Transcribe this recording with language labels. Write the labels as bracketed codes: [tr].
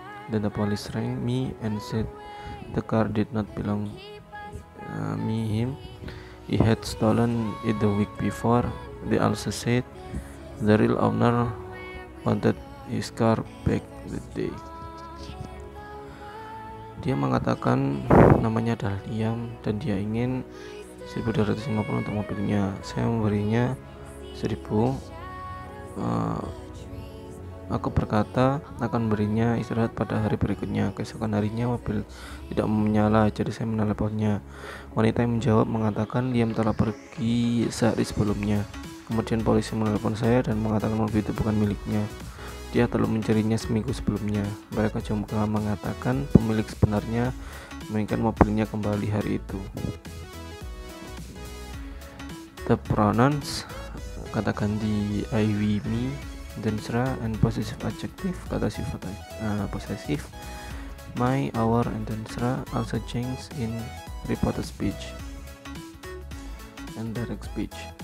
[en] Then the police rang me and said the car did not belong him. He had stolen it the week before. They also said the real owner wanted his car back that day. [id] Dia mengatakan namanya adalah Liam dan dia ingin 1.250 untuk mobilnya. Saya memberinya 1.000. Aku berkata akan berinya istirahat pada hari berikutnya. Keesokan harinya mobil tidak menyala, jadi saya meneleponnya. Wanita yang menjawab mengatakan Liam telah pergi sehari sebelumnya. Kemudian polisi menelepon saya dan mengatakan mobil itu bukan miliknya. Dia telah mencarinya seminggu sebelumnya. Mereka juga mengatakan pemilik sebenarnya menginginkan mobilnya kembali hari itu. [en] The pronouns [id] kata ganti [en] I, we, me, densra, and possessive adjective [id] kata sifat [en] possessive my, our, and densra also change in reported speech and direct speech.